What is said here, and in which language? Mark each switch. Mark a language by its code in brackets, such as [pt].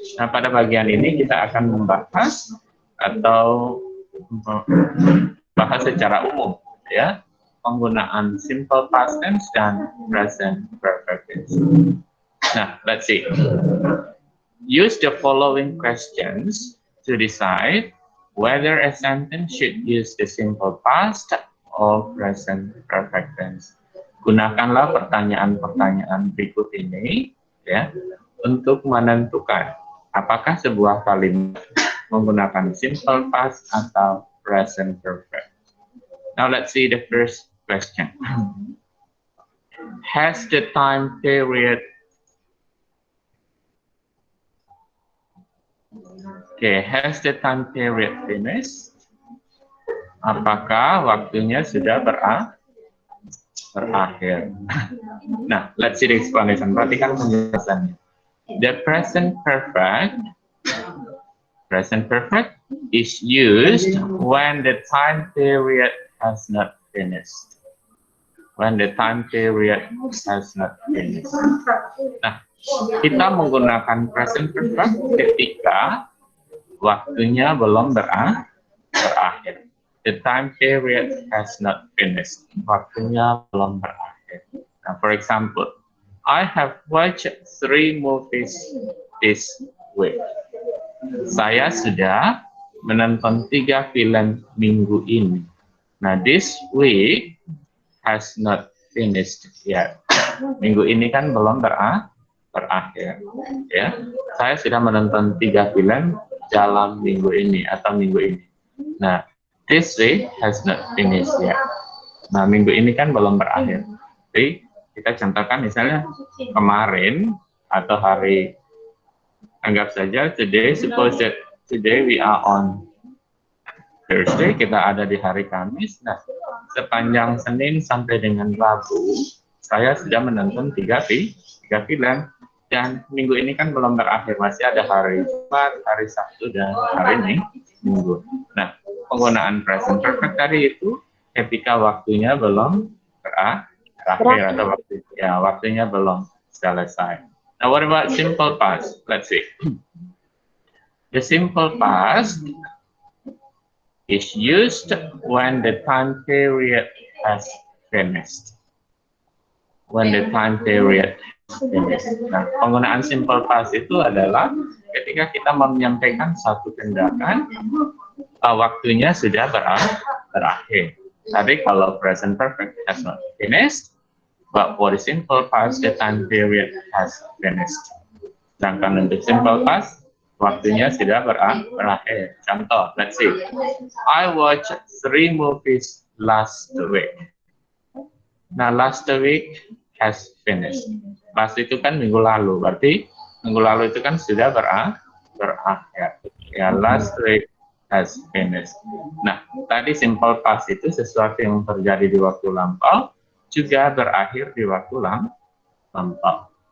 [id] Nah, pada bagian ini kita akan membahas atau bahas secara umum, ya, penggunaan simple past tense dan present perfect tense. [en] Nah, let's see. Use the following questions to decide whether a sentence should use the simple past or present perfect tense. [id] Gunakanlah pertanyaan-pertanyaan berikut ini, ya, untuk menentukan apakah sebuah kalimat menggunakan simple past atau present perfect. [en] Now let's see the first question. Has the time period has the time period finished? [id] Apakah waktunya sudah berakhir? [en] Nah, let's see the explanation. [id] Perhatikan penjelasannya. [en] The present perfect is used when the time period has not finished. When the time period has not finished. [id] Nah, kita menggunakan present perfect ketika waktunya belum berakhir. [en] The time period has not finished. [id] Waktunya belum berakhir. [en] Now, for example, I have watched 3 movies this week. [id] Saya sudah menonton 3 film minggu ini. [en] Nah, this week has not finished yet. [id] Minggu ini kan belum berakhir, ya. Saya sudah menonton 3 film dalam minggu ini atau minggu ini. [en] Nah, this week has not finished yet. [id] Nah, minggu ini kan belum berakhir. Jadi kita contohkan misalnya kemarin atau hari, anggap saja today, [en] suppose that today we are on Thursday, [id] kita ada di hari Kamis. Nah, sepanjang Senin sampai dengan Rabu, saya sudah menonton 3 film. Dan minggu ini kan belum berakhir, masih ada hari Jumat, hari Sabtu, dan hari Minggu. Nah, penggunaan present perfect tadi itu ketika waktunya belum berakhir atau waktunya belum selesai. [en] Now, what about simple past? Let's see. The simple past is used when the time period has finished. When the time period has finished. [id] Nah, penggunaan simple past itu adalah ketika kita menyampaikan satu tindakan, waktunya sudah berakhir. Tadi kalau [en] present perfect has not finished, but for the simple past, the time period has finished. [id] Sedangkan untuk simple past, waktunya sudah berakhir. Contoh, [en] let's see. I watched 3 movies last week. Nah, last week has finished. [id] Last itu kan minggu lalu, berarti minggu lalu itu kan sudah berakhir. [en] Ya, last week has finished. [id] Nah, tadi simple past itu sesuatu yang terjadi di waktu lampau, juga berakhir di waktu lampau.